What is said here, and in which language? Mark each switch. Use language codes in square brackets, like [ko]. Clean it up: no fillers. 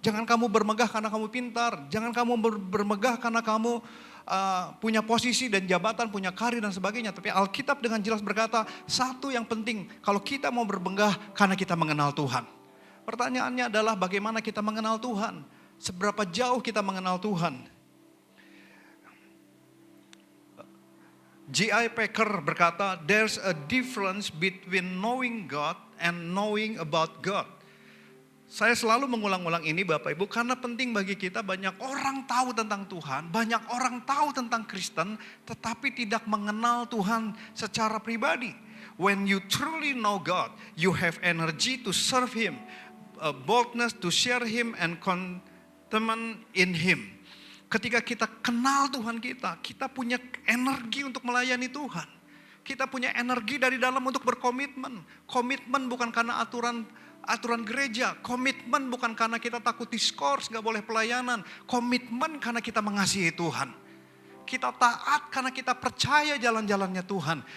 [id] Jangan kamu bermegah karena kamu pintar. Jangan kamu bermegah karena kamu punya posisi dan jabatan, punya karir dan sebagainya. Tapi Alkitab dengan jelas berkata, satu yang penting, kalau kita mau bermegah karena kita mengenal Tuhan. Pertanyaannya adalah bagaimana kita mengenal Tuhan? Seberapa jauh kita mengenal Tuhan? [en] J.I. Packer berkata, there's a difference between knowing God and knowing about God. [id] Saya selalu mengulang-ulang ini Bapak Ibu karena penting bagi kita. Banyak orang tahu tentang Tuhan, banyak orang tahu tentang Kristen, tetapi tidak mengenal Tuhan secara pribadi. [en] When you truly know God, you have energy to serve Him, a boldness to share Him, and contentment in Him. [id] Ketika kita kenal Tuhan kita punya energi untuk melayani Tuhan. Kita punya energi dari dalam untuk berkomitmen. Komitmen bukan karena aturan gereja. Komitmen bukan karena kita takut diskors, gak boleh pelayanan. Komitmen karena kita mengasihi Tuhan. Kita taat karena kita percaya jalan-jalannya Tuhan.